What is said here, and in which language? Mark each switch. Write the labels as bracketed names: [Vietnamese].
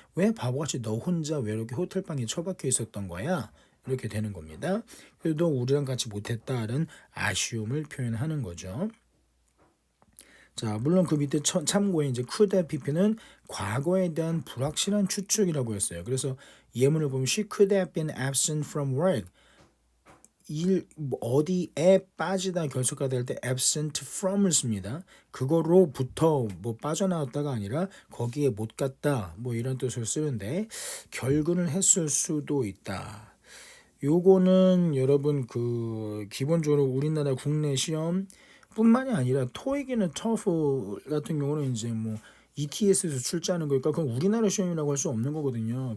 [Korean] 왜 바보같이 너 혼자 외롭게 호텔방에 처박혀 있었던 거야? 이렇게 되는 겁니다. 그래도 우리랑 같이 못했다는 아쉬움을 표현하는 거죠. 자, 물론 그 밑에 참고에 이제 could have pp는 과거에 대한 불확실한 추측이라고 했어요. 그래서 예문을 보면 [English] she could have been absent from work. [Korean] 어디에 빠지다 결속가 될 때 absent from을 씁니다. 그거로부터 뭐 빠져나왔다가 아니라 거기에 못 갔다 뭐 이런 뜻을 쓰는데 결근을 했을 수도 있다. 요거는 여러분 그 기본적으로 우리나라 국내 시험 뿐만이 아니라 토익이나 터플 같은 경우는 이제 뭐 ETS에서 출제하는 거니까 그건 우리나라 시험이라고 할 수 없는 거거든요.